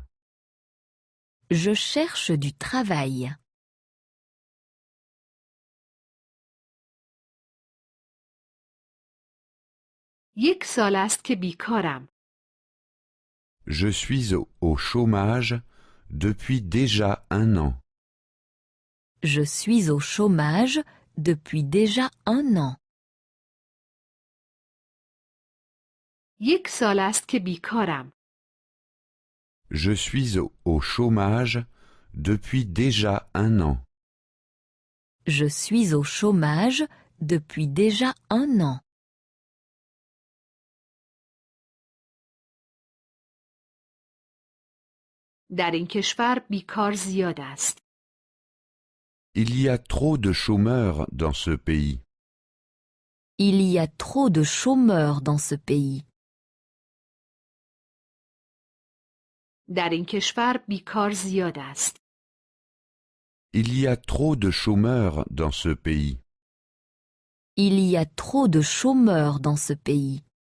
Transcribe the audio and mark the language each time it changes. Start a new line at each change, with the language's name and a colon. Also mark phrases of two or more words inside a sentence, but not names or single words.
French: Je cherche du travail.
Persian: یک سال است که بیکارم.
French: Je suis au chômage depuis déjà 1 an. Je suis au chômage depuis déjà 1 an.
Persian: یک سال است که بیکارم.
French: Je suis au chômage depuis déjà 1 an. Je suis au chômage depuis déjà 1 an.
Persian: در این کشور بیکار زیاد است.
French: Il y a trop de chômeurs dans ce pays. Il y a trop de chômeurs dans ce pays.
Persian: در این کشور بیکار زیاد است.
French: Il y a trop de chômeurs dans ce pays. Il y a trop de chômeurs dans ce pays.